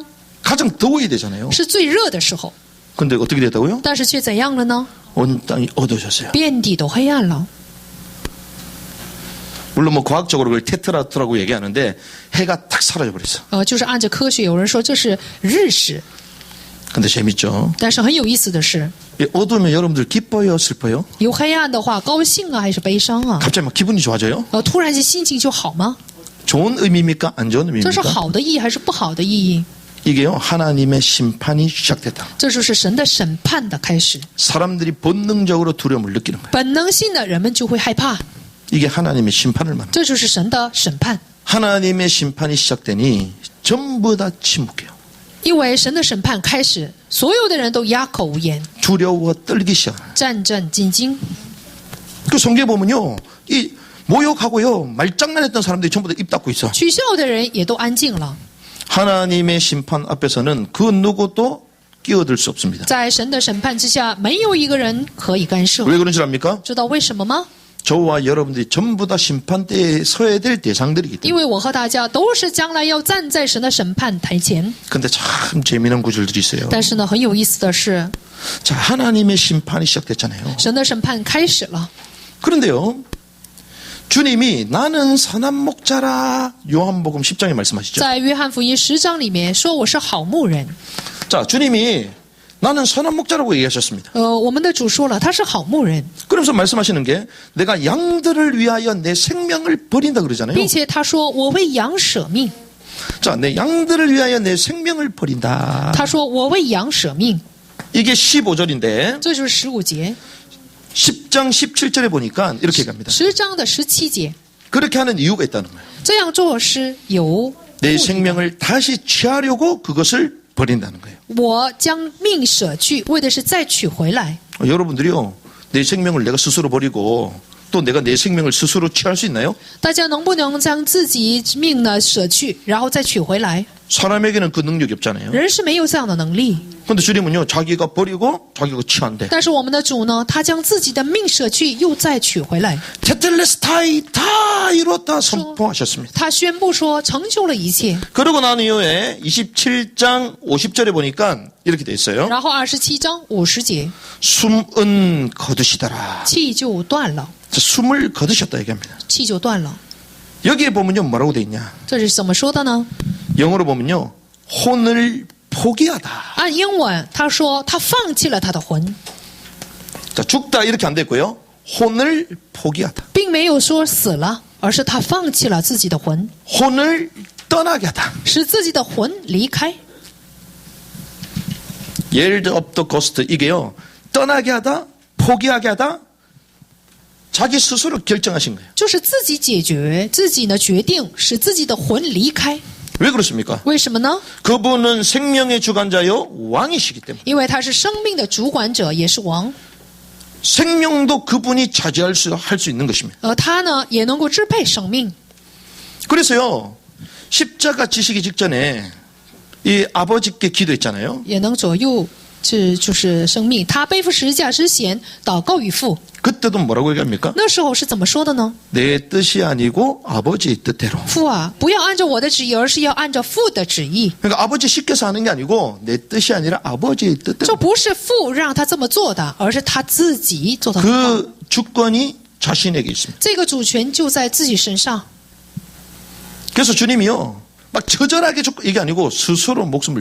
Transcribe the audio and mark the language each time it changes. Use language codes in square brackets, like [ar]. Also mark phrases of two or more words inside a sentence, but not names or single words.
[ko] 가장 더워야 되잖아요. [zh] 是最热的时候， [ko] 근데 어떻게 됐다고요? [zh] 但是却怎样了呢？ [ko] 온 땅이 어두워졌어요. [zh] 遍地都黑暗了。 [ko] 물론 뭐 과학적으로 그걸 테트라트라고 얘기하는데 해가 탁 사라져 버렸어. [zh] 就是按照科学，有人说这是日食， [ko] 근데 재밌죠. [zh] 但是很有意思的是， [ko] 이 어두우면 여러분들 기뻐요, 슬퍼요? [zh] 有黑暗的话，高兴啊还是悲伤啊？ [ko] 갑자기 막 기분이 좋아져요? [zh] 突然间心情就好吗？ [ko] 좋은 의미입니까? 안 좋은 [zh] 这是 [ko] 의미입니까? [zh] 好的意义还是不好的意义？ [ko] 이게요, 하나님의 심판이 시작됐다. [zh] 这就是神的审判的开始。 [ko] 사람들이 본능적으로 두려움을 느끼는 거예요. [zh] 本能性的人们就会害怕， [ko] 이게 하나님의 심판을 말합니다. [zh] 这就是神的审判。 [ko] 하나님의 심판이 시작되니 전부 다 침묵해요. [zh] 因为神的审判开始，所有的人都哑口无言， [ko] 두려워 떨기 시작해요. [zh] 战战兢兢。 [ko] 그 성경에 보면요, 이 모욕하고요, 말장난했던 사람들이 전부 다 입 닫고 있어. [zh] 取笑的人也都安静了。 [ko] 하나님의 심판 앞에서는 그 누구도 끼어들 수 없습니다. [zh] 在神的审判之下，没有一个人可以干涉。 [ko] 왜 그런 줄 압니까? [zh] 知道为什么吗？ [ko] 저와 여러분들이 전부 다 심판대에 서야 될 대상들이기 [zh] 因 [ko] 때문에. [zh] 为我和大家都是将来要站在神的审判台前。 [ko] 근데 참 재미난 구절들이 있어요. [zh] 但是呢，很有意思的是， [ko] 자, 하나님의 심판이 시작됐잖아요. [zh] 神的审判开始了。 [ko] 그런데요, 주님이 나는 선한 목자라 요한복음 10장에 말씀하시죠. [zh] 在约翰福音10章里面说我是好牧人。 [ko] 자, 주님이 나는 선한 목자라고 얘기하셨습니다. [zh] 我们的主说了，他是好牧人， [ko] 그러면서 말씀하시는 게 내가 양들을 위하여 내 생명을 버린다 그러잖아요. [zh] 并且他说我为羊舍命。 [ko] 자, 내 양들을 위하여 내 생명을 버린다. [zh] 他说我为羊舍命， [ko] 이게 15절인데 [zh] 这就是15节。 [ko] 10장 17절에 보니까 이렇게 얘기합니다. [zh] 10 章的17节， [ko] 그렇게 하는 이유가 있다는 거예요. [zh] 这样做是有 [ko] 내 [zh] 目的的 [ko] 생명을 다시 취하려고 그것을 버린다는 거예요. [zh] 我将命舍去，为的是再取回来。 [ko] 여러분들이요, 내 생명을 내가 스스로 버리고 또 내가 내 생명을 스스로 취할 수 있나요? [zh] 大家能不能将自己命呢舍去，然后再取回来？ [ko] 사람에게는 그 능력이 없잖아요. [zh] 人是没有这样的能力。 [ko] 근데 주님은요, 자기가 버리고 자기가 취한대. [zh] 但是我们的主呢，他将自己的命舍去，又再取回来。 [ko] 테텔레스타이 다 이뤘다 선포하셨습니다. [zh] 他宣布说成就了一切。 [ko] 그러고 난 이후에 27장 50절에 보니까 이렇게 돼 있어요. [zh] 然后27章50节， [ko] 숨은 거두시더라. [zh] 气就断了， [ko] 숨을 거두셨다 얘기합니다. [zh] 气就断了。 [ko] 여기에 보면요, 뭐라고 돼 있냐? [zh] 这是怎么说的呢？ [ko] 영어로 보면요, 혼을 포기하다. [zh] 按英文，他说他放弃了他的魂， [ko] 자, 죽다 이렇게 안 됐고요. 혼을 포기하다. [zh] 并没有说死了，而是他放弃了自己的魂， [ko] 혼을 떠나게 하다. [zh] 使自己的魂离开。 [en] Yield up the ghost. [ko] 이게요, 떠나게 하다, 포기하게 하다, 자기 스스로 결정하신 거예요. [zh] 就是自己解决，自己呢决定使自己的魂离开。 [ko] 왜 그렇습니까? [zh] 为什么呢？ [ko] 그분은 생명의 주관자요, 왕이시기 때문에. [zh] 因为他是生命的主管者，也是王， [ko] 생명도 그분이 차지할 할 수 있는 것입니다. [zh] 而他呢也能够支配生命。 [ko] 그래서요, 십자가 지시기 직전에 이 아버지께 기도했잖아요. [zh] 也能左右就是生命。他背负十字架之前，祷告与父， [ko] 그때도 뭐라고 얘기합니까? [zh] 那时候是怎么说的呢？ [ko] 내 뜻이 아니고 아버지의 뜻대로. [zh] 父啊，不要按照我的旨意，而是要按照父的旨意。 [ko] 그러니까 아버지 시켜서 하는 게 아니고 내 뜻이 아니라 아버지의 [zh] 这 [ko] 뜻대로. [zh] 不是父让他这么做的，而是他自己做的。 [ko] 그 주권이 자신에게 있습니다. [zh] 这个主权就在自己身上。 [ko] 그래서 주님이요, 막 처절하게 이게 아니고 스스로 목숨을